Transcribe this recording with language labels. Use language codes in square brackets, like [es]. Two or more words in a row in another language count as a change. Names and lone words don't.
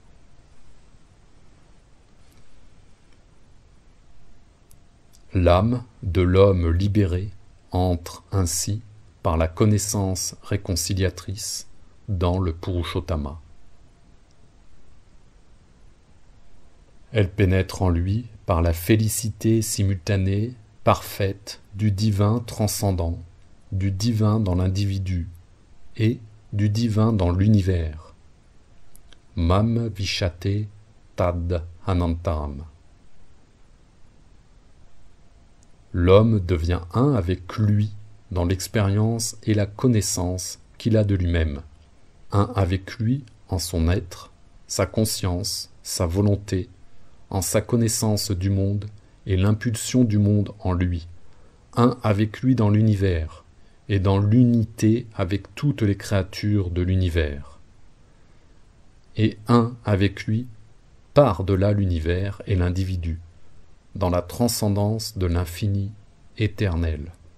[fr] L'âme de l'homme libéré entre ainsi, par la connaissance réconciliatrice, dans le Purushottama. Elle pénètre en lui par la félicité simultanée, parfaite, du divin transcendant, du divin dans l'individu et du divin dans l'univers. [sa] Mam vishate tad anantaram. [fr] L'homme devient un avec lui dans l'expérience et la connaissance qu'il a de lui-même, un avec lui en son être, sa conscience, sa volonté, en sa connaissance du monde et l'impulsion du monde en lui, un avec lui dans l'univers et dans l'unité avec toutes les créatures de l'univers, et un avec lui par-delà l'univers et l'individu, dans la transcendance de l'infini éternel.